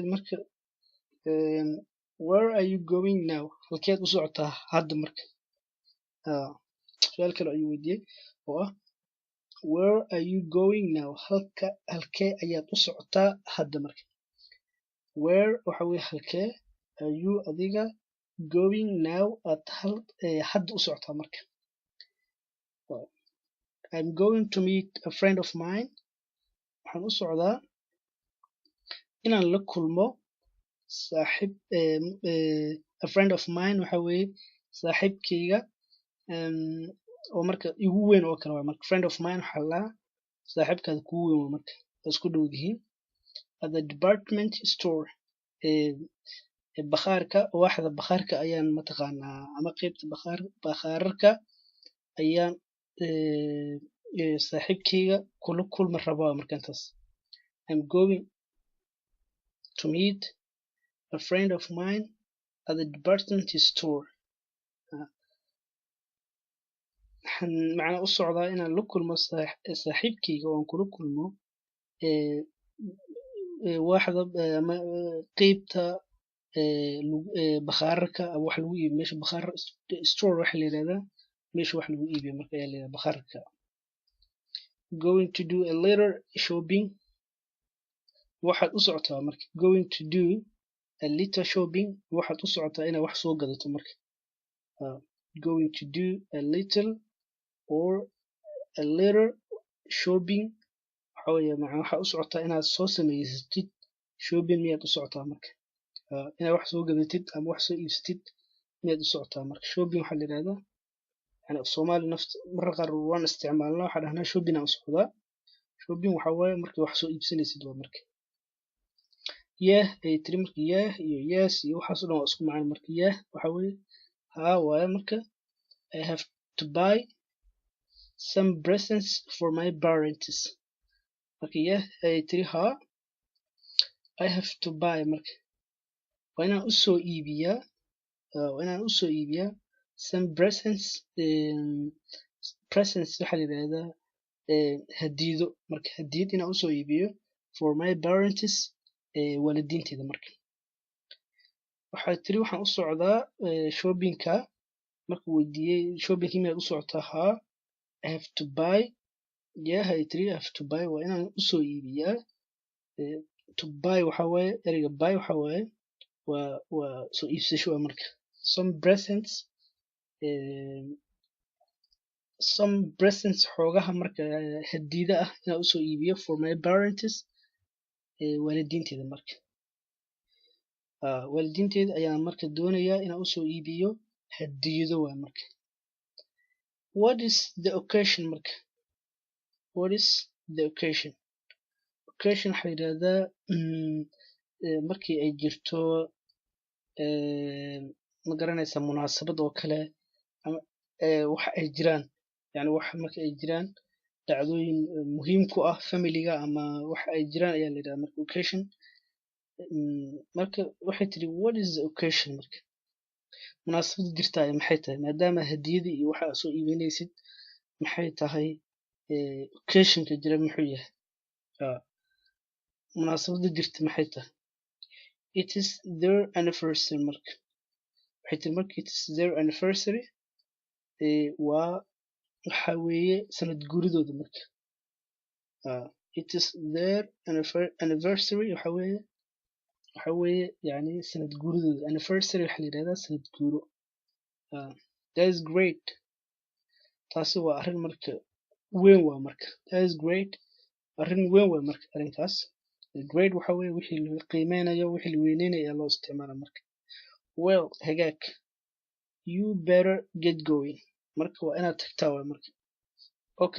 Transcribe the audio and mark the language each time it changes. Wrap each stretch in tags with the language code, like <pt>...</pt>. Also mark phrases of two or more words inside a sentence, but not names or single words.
<so>marka</so> <en>where are you going now</en> <so>halkeed u socotaa hadda marka su'aal kale ayuu weydiiyey oo ah</so> <en>where are you going now</en> <so>halkee ayaad u socotaa hadda marka where waxa weeye halkee</so> <en>are you</en> <so>adiga</so> <en>going now at</en> <so>hadda u socotaa marka</so> <en>I'm going to meet a friend of mine</en> <so>waxaan u socdaa inaan la kulmo saaxiib</so> <en>a friend of</en> <so>mine waxa weeye saaxiibkayga oo marka igu weyn oo kale waa marka</so> <en>friend of</en> <so>mine waxa la saaxiibkaada kugu weyn waa marka isku dhow yihiin</so> <en>at the department store</en> <so>bakhaarka waaxda bakhaarka ayaan mataqaanaa ama qaybta bakhaarka ayaan saaxiibkayga kula kulmi rabaa marka intaas</so> <en>I'm going to meet a friend of mine at the department store.</en> <so>macna u socdaa inaan la kulmo saaxiibkayga oo aan kula kulmo waaxda ama qaybta bakhaarka wax lagu iibiyo meesha bakhaar store waxa la yiraahdaa meesha wax lagu iibiyo marka ayaa la yiraahdaa bakhaarka.</so> <en>Going to do a little shopping</en> <so>waxaad u socotaa marka</so> <en>going to do a little shopping</en> <so>waxaad u socotaa inaad wax soo gadato marka</so> <en>going to do a little or a little shopping</en> <so>waxa weeye macna waxaad u socotaa inaad soo samaysatid shopping miyaad u socotaa marka inaad wax soo gadatid ama wax soo iibsatid miyaad u socotaa marka shopping waxa la yiraahdaa yani Soomaali nafta marka qaar waan isticmaalnaa waxa dhahnaa shopping aan u socdaa shopping waxa weeye markii wax soo iibsanaysid waa marka ay tiri marka iyo yes iyo waxaas oo dhan waa isku macno marka waxa weeye waaye marka</so> <en>I have to buy some presents for my parents</en> <so>marka ay tiri</so> <en>I have to buy</en> <so>marka waa inaan u soo iibiyaa</so> <en>some presents</en> <so>waxa la yiraahdaa hadiido marka hadiyad inaan u soo iibiyo</so> <en>for my parents</en> <so>waalidiinteeda marka waxay tiri waxaan u socdaa shoppingka marka weydiiyey shoppingka miyaad u socotaa</so> <en>I have to buy</en> <so>ay tiri</so> <en>I have to buy</en> <so>waa inaan u soo iibiyaa</so> <en>to buy</en> <so>waxa waaye ereyga buy waxa waaye waa soo iibsasho marka some presents xoogaha marka hadiida ah inaan u soo iibiyo</so> <en>for my parents</en> <so>waalidiinteeda marka waalidiinteeda ayaan marka doonayaa inaan u soo iibiyo hadiido waa marka</so> <en>what is the occasion</en> <so>marka</so> <en>what is the occasion</en> <so>waxa la yiraahdaa markii ay jirto ma garanaysaa munaasabad oo kale ama wax ay jiraan yani wax marka ay jiraan dhacdooyin muhiim ku ah familiga ama wax ay jiraan ayaa la yidhahdaa marka occasion. Marka waxay tiri</so> <en>what is the occasion</en> <so>marka munaasabada jirta maxay tahay maadaama hadiyadii iyo waxa soo iibinaysid maxay tahay occasionka jira muxuu yahay munaasabada jirta maxay tahay</so> <en>it is their anniversary</en> <so>marka waxay tiri marka</so> <en>it is their anniversary</en> <so>waa waxa weeye sanad guuridooda marka</so> <en>it is their anniversary</en> <so>waxa weeye yani sanad guuridooda anniversary waxa la yidhahdaa sanad guuro</so> <en>that is great</en> <so>taasi waa arrin marka weyn waa marka</so> <en>that is great</en> <so>arrin weyn waa marka arrinkaas great waxa weeye wixii la qiimeynayo wixii la weyneynayo ayaa loo isticmaala marka well hagaag</so> <en>you better get going</en> <so>marka waa inaad tagtaa waa marka okay</so>